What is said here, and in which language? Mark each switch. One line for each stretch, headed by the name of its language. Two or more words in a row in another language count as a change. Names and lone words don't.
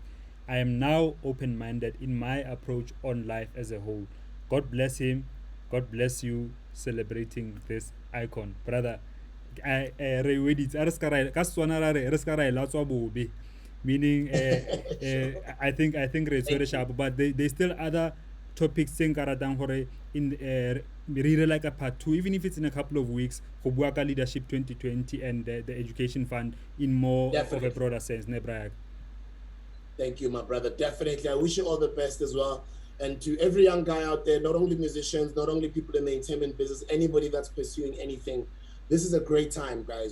English: I am now open-minded in my approach on life as a whole. God bless him. God bless you celebrating this icon, brother. Meaning I think sharp, but there's still other topics
Tswana: tse nka ratang gore in re ire
English: like a part 2, even if it's in a couple of weeks,
Tswana: go bua ka
English: leadership 2020 and the education fund in more of a Definitely. broader sense, ne Bragg? Thank you, my brother. Definitely. I wish you all the best as well. And to every young guy out there, not only musicians, not only people in the entertainment business, anybody that's pursuing anything, this is a great time, guys.